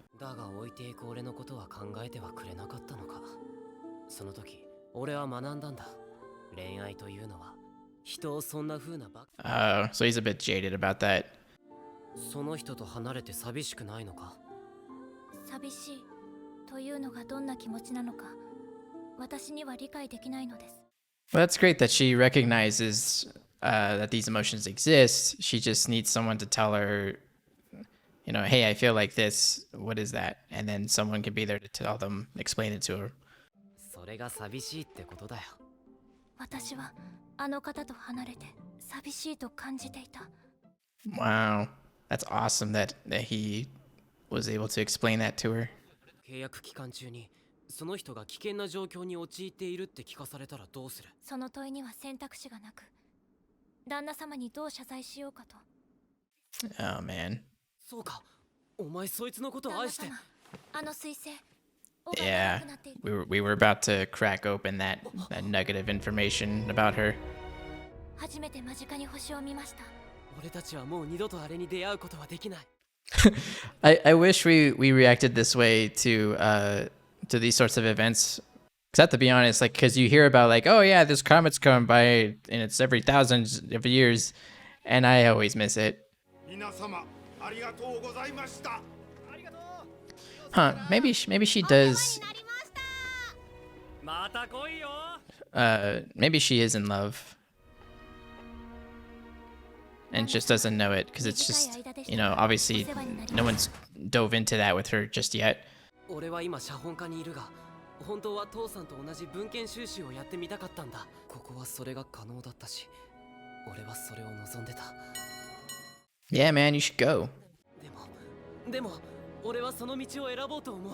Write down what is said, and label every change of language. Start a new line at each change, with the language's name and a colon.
Japanese: だが置いていく俺のことは考えてはくれなかったのかその時俺は学んだんだ恋愛というのは人をそんな風なば
English: Oh, so he's a bit jaded about that.
Japanese: その人と離れて寂しくないのか寂しいというのがどんな気持ちなのか私には理解できないのです
English: Well, that's great that she recognizes that these emotions exist. She just needs someone to tell her, you know, hey, I feel like this. What is that? And then someone can be there to tell them, explain it to her.
Japanese: それが寂しいってことだよ私はあの方と離れて寂しいと感じていた
English: Wow, that's awesome that he was able to explain that to her.
Japanese: 契約期間中にその人が危険な状況に陥っているって聞かされたらどうするその問いには選択肢がなく旦那様にどう謝罪しようかと
English: Oh man.
Japanese: そうかお前そいつのことを愛して旦那様あの彗星
English: Yeah, we were about to crack open that nugget of information about her.
Japanese: 初めて間近に星を見ました。俺たちはもう二度とあれに出会うことはできない。
English: I wish we reacted this way to these sorts of events. Cause I have to be honest, like, cause you hear about like, oh yeah, this comet's coming by and it's every thousands of years, and I always miss it.
Japanese: 皆様ありがとうございました。
English: Huh? Maybe she does.
Japanese: また来いよ。
English: Maybe she is in love, and just doesn't know it because it's just, you know, obviously no one's dove into that with her just yet.
Japanese: 俺は今写本家にいるが、本当は父さんと同じ文献収集をやってみたかったんだ。ここはそれが可能だったし、俺はそれを望んでた。
English: Yeah, man, you should go.
Japanese: でも俺はその道を選ぼうと思う。